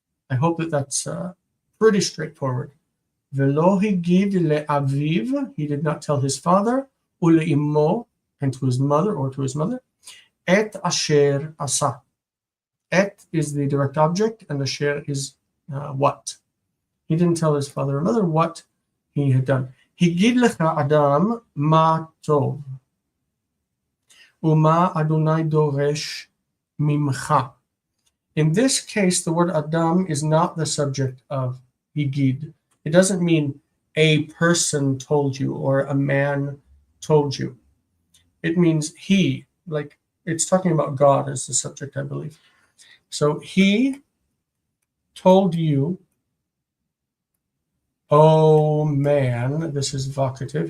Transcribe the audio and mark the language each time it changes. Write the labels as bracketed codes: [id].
[en] I hope that that's pretty straightforward. [he] Velo higid le'aviv, [en] he did not tell his father, [he] ule'imo, [en] and to his mother or to his mother, [he] et asher asa. [en] Et is the direct object, and asher is what. He didn't tell his father or mother what he had done. [he] Higid lecha adam ma tov, uma Adonai doresh mimcha. [en] In this case, the word adam is not the subject of higid. It doesn't mean a person told you or a man told you. It means he, like it's talking about God as the subject, I believe. So he told you, oh man, this is vocative.